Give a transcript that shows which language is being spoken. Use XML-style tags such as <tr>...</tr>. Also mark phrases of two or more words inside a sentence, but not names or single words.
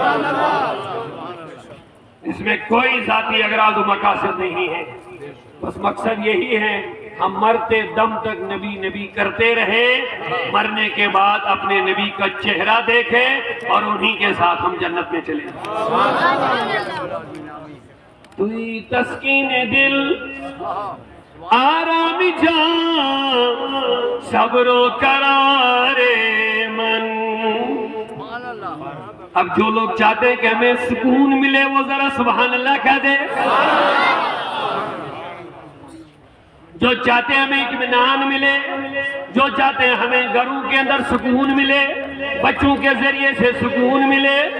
<ur>اس میں کوئی ذاتی اغراض و مقاصد نہیں ہے، بس مقصد یہی ہے ہم مرتے دم تک نبی نبی کرتے رہیں، مرنے کے بعد اپنے نبی کا چہرہ دیکھیں اور انہی کے ساتھ ہم جنت میں چلیں۔</ur> <fa>توئی تسکین دل، آرام جان، صبر و قرار من۔</fa> <ur>اب جو لوگ چاہتے ہیں کہ ہمیں سکون ملے وہ ذرا</ur> <ar>سبحان اللہ</ar> <ur>کہہ دے۔ جو چاہتے ہیں ہمیں اطمینان ملے، جو چاہتے ہیں ہمیں گھروں کے اندر سکون ملے، بچوں کے ذریعے سے سکون ملے۔</ur>